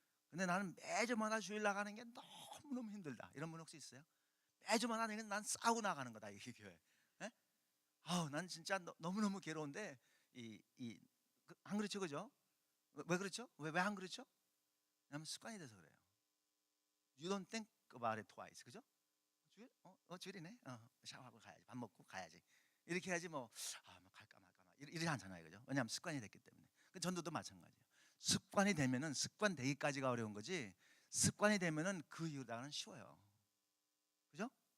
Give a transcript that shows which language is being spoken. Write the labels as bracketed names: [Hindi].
[Korean] 근데 나는 매주마다 주일 나가는 게 너무너무 힘들다, 이런 분 혹시 있어요? 매주마다 난 싸우고 나가는 거다, 이 교회. 예? 아우, 난 진짜 너무너무 괴로운데 안 그렇죠, 그죠? 왜 그렇죠? 왜 안 그렇죠? 왜냐면 습관이 돼서 그래요. [English] You don't think about it twice, [Korean] 그죠? 주일? 주일이네. 샤워하고 가야지. 밥 먹고 가야지. 이렇게 해야지 뭐 갈까 말까 이러지 않잖아요, 그죠? 왜냐하면 습관이 됐기 때문에. 그 전도도 마찬가지예요. 습관이 되면은 습관 되기까지가 어려운 거지. 습관이 되면은 그 이후다가는 쉬워요, 그죠?